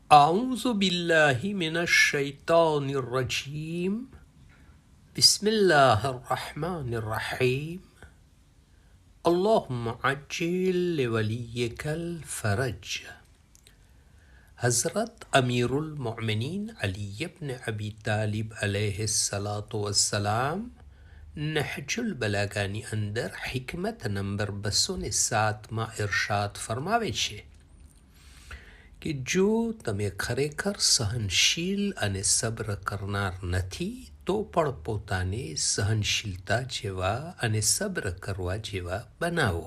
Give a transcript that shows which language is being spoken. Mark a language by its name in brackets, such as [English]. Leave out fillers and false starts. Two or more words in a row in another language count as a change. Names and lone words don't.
[Arabic] أعوذ بالله من الشيطان الرجيم بسم الله الرحمن الرحيم اللهم عجل لوليك الفرج [Gujarati] हज़रत अमीरुल मोमिनीन अली इब्न अबी तालिब [Arabic] عليه الصلاة والسلام [Gujarati] नहजुल बलागाની અંદર હિકમત નંબર 207માં ઇરશાદ ફરમાવે છે કે જો તમે ખરેખર સહનશીલ અને સબ્ર કરનાર નથી તો પણ પોતાને સહનશીલતા જેવા અને સબ્ર કરવા જેવા બનાવો.